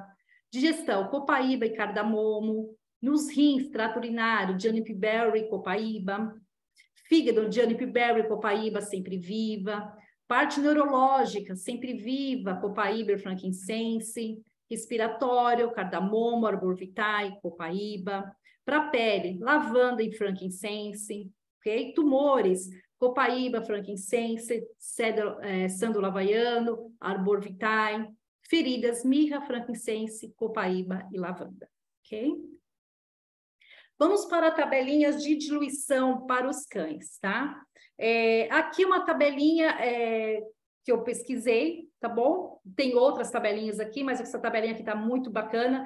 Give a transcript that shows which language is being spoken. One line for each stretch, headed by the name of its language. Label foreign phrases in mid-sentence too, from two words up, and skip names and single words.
Portuguese: digestão, copaíba e cardamomo, nos rins, trato urinário,
English: juniper berry,
Portuguese: copaíba, fígado,
English: juniper berry,
Portuguese: copaíba, sempre viva, parte neurológica, sempre viva, copaíba e frankincense, respiratório, cardamomo, arbor vitae, copaíba, para a pele, lavanda e frankincense, ok? Tumores, copaíba, frankincense, sândalo havaiano, arbor vitae, feridas, mirra, frankincense, copaíba e lavanda, ok? Vamos para tabelinhas de diluição para os cães, tá? Aqui uma tabelinha que eu pesquisei, tá bom? Tem outras tabelinhas aqui, mas essa tabelinha aqui tá muito bacana.